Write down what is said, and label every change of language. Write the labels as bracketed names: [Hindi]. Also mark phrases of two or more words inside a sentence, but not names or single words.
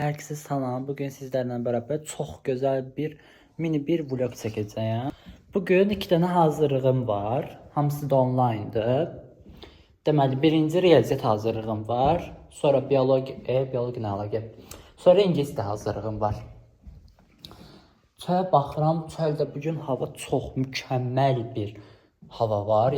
[Turkish] Herkese salam. Bugün sizlerle beraber çok güzel bir mini bir vlog çekeceğim. Bugün iki tane hazırlığım var. Hamısı da online'dır. [Azerbaijani] Deməli, birinci riyaziyyat hazırlığım var. Sonra biyoloji nə əlaqə? Sonra ingilis dili hazırlığım var. Çölə baxıram, çöldə bugün hava çox mükəmməl bir hava var.